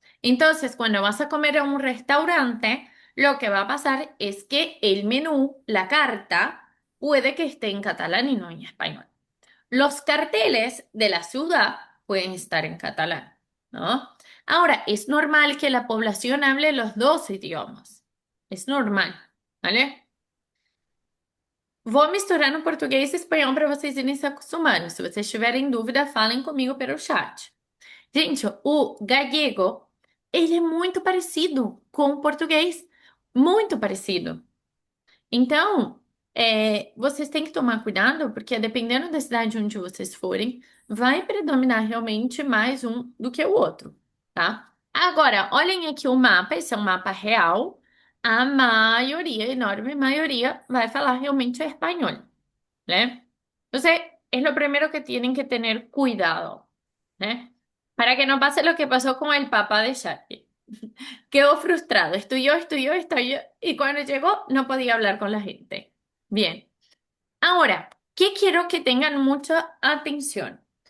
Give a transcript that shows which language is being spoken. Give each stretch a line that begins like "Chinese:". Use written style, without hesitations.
Spanish: Entonces, cuando vas a comer a un restaurante, lo que va a pasar es que el menú, la carta, puede que esté en catalán y no en español. Los carteles de la ciudad pueden estar en catalán, ¿no? Ahora, es normal que la población hable los dos idiomas. Es normal, ¿vale?
Portuguese: Vou misturando português e espanhol para vocês irem se acostumando. Se vocês tiverem dúvida, falem comigo pelo chat. Gente, o gallego, ele é muito parecido com o português. Muito parecido. Então, vocês têm que tomar cuidado, porque dependendo da cidade onde vocês forem, vai predominar realmente mais um do que o outro, tá? Agora, olhem aqui o mapa, esse é um mapa real. A maioria, a enorme maioria, vai falar realmente espanhol, né?
Spanish: Entonces, es lo primero que tienen que tener cuidado, ¿eh? Para que no pase lo que pasó con el papá de Shaki. Quedó frustrado, estudió, y cuando llegó no podía hablar con la gente. Bien. Ahora, ¿qué quiero que tengan mucha atención?